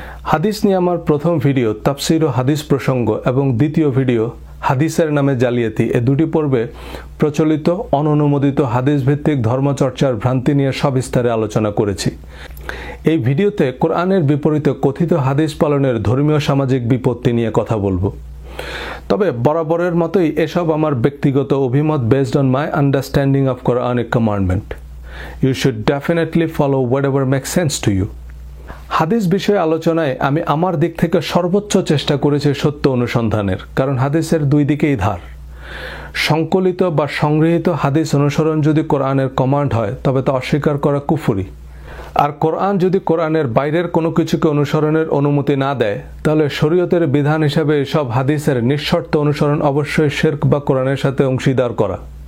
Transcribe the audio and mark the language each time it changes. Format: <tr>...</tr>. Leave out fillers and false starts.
<bn>হাদিস নিয়ে আমার প্রথম ভিডিও তাফসীর ও হাদিস প্রসঙ্গ এবং দ্বিতীয় ভিডিও হাদিসের নামে জালিয়াতি, এ দুটি পর্বে প্রচলিত অননুমোদিত হাদিস ভিত্তিক ধর্মচর্চার ভ্রান্তি নিয়ে সবিস্তারে আলোচনা করেছি। এই ভিডিওতে কোরআনের বিপরীতে কথিত হাদিস পালনের ধর্মীয় সামাজিক বিপত্তি নিয়ে কথা বলবো। তবে বরাবরের মতোই এসব আমার ব্যক্তিগত অভিমত</bn> <en>Based on my understanding of Quranic commandment. You should definitely follow whatever makes sense to you.</en> <bn>হাদিস বিষয়ে আলোচনায় আমি আমার দিক থেকে সর্বোচ্চ চেষ্টা করেছি সত্য অনুসন্ধানের, কারণ হাদিসের দুই দিকেই ধার। সংকলিত বা সংগৃহীত হাদিস অনুসরণ যদি কোরআনের কমান্ড হয় তবে তা অস্বীকার করা কুফরি, আর কোরআন যদি কোরআনের বাইরের কোনো কিছুকে অনুসরণের অনুমতি না দেয় তাহলে শরীয়তের বিধান হিসাবে এসব হাদিসের নিঃশর্ত অনুসরণ অবশ্যই শিরক বা কোরআনের সাথে অংশীদার করা।</bn>